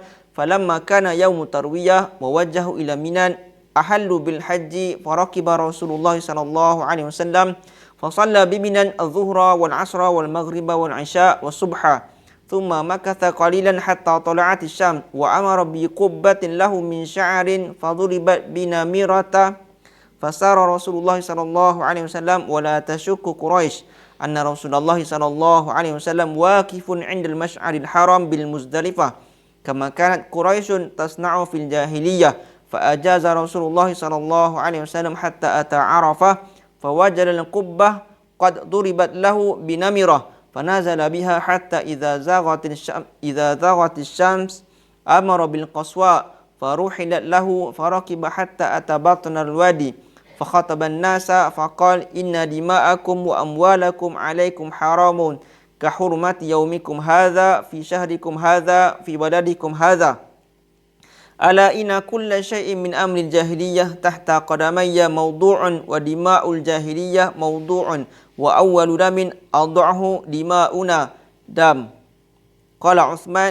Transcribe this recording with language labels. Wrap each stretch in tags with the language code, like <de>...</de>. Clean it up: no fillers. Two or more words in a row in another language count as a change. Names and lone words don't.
<ar>فلما كان يوم التروية ووجهوا إلى منى أحلوا بالحج فركب رسول الله صلى الله عليه وسلم فصلى بمنى الظهر والعصر والمغرب والعشاء والصبح ثم مكث قليلا حتى طلعت الشمس وأمر بقبة له من شعر فضربت بنميرة فسار رسول الله صلى الله عليه وسلم ولا تشك قريش أن رسول الله صلى الله عليه وسلم واقف عند المشعر الحرام بالمزدلفة كما كانت قريش تصنع في الجاهلية فأجاز رسول الله صلى الله عليه وسلم حتى أتى عرفة فوجد القبة قد ضربت له بنمرة فنزل بها حتى إذا زاغت الشمس أمر بالقصواء فرحلت له فركب حتى أتى بطن الوادي فخطب الناس فقال إن دماءكم وأموالكم عليكم حرام كحرمة يومكم هذا في شهركم هذا في بلدكم هذا ألا إن كل شيء من أمر الجاهلية تحت قدمي موضوع ودماء الجاهلية موضوع وأول دم أضعه دماؤنا دم قال عثمان</ar>